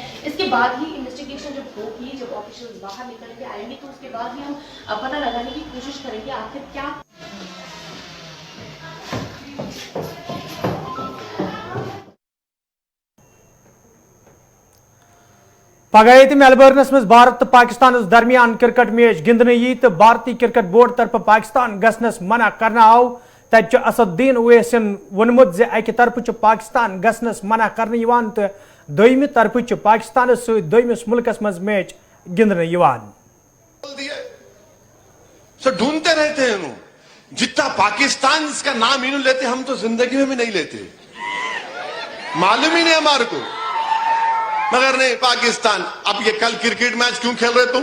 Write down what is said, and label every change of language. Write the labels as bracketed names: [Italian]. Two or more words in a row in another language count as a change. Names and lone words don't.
[Hindi] इसके बाद ही इन्वेस्टिगेशन जब होगी, जब ऑफिशियल बाहर निकल के आएंगे तो उसके बाद ही हम पता लगाने की कोशिश करेंगे आखिर क्या। [Kashmiri] पगह मेलबर्नस मज भारत तो पाकिस्तान दरमियान [English] cricket match [Kashmiri] गिंदने यी तो भारतीय [English] cricket board [Kashmiri] तरफ पाकिस्तान गसनस मना करना आव तत असदुद्दीन ओवैसिन वोनमुत जे अकि तरफ पाकिस्तान गसनस मना करने तो दोयमि तरफ पाकिस्तान दोयमिस मुल्कस मज मैच गिंदने [Hindi] ढूंढते रहते हैं जितना पाकिस्तान इसका नाम इन्हों लेते हम तो जिंदगी में भी नहीं लेते, मालूम ही नहीं हमारे को। मगर नहीं, पाकिस्तान अब ये कल [English] cricket match [Hindi] क्यों खेल रहे तुम?